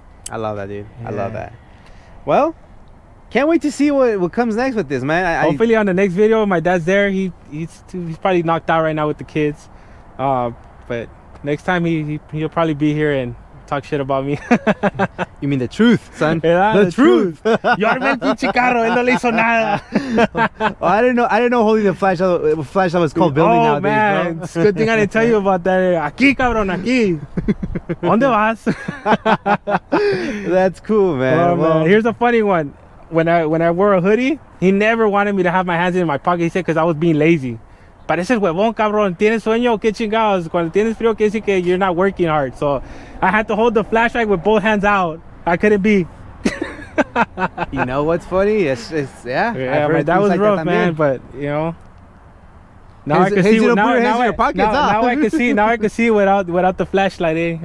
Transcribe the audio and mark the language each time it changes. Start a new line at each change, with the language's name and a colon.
English: I love that, dude. Yeah. I love that. Well, can't wait to see what comes next with this, man. Hopefully on the next video, my dad's there. He's probably knocked out right now with the kids. But next time he'll probably be here and talk shit about me. You mean the truth, son? Yeah, the truth.
Spanish: Yo armé el pinche carro, él no le hizo nada.
English: Oh, I didn't know holding the flashlight was called building nowadays, man, bro. It's a good thing I didn't tell you about that.
Spanish: Aquí, cabrón, aquí. ¿Dónde vas?
English: That's cool, man. Well, man, here's a funny one. When I wore a hoodie, he never wanted me to have my hands in my pocket. He said, because I was being lazy.
Spanish: Pareces huevón, cabrón. ¿Tienes sueño? ¿Qué chingados? Cuando tienes frío, quiere decir que
English: you're not working hard. So I had to hold the flashlight with both hands out. I couldn't be. You know what's funny? Yeah, my dad was like rough, man. But you know, now I can see. Now I can see without the flashlight.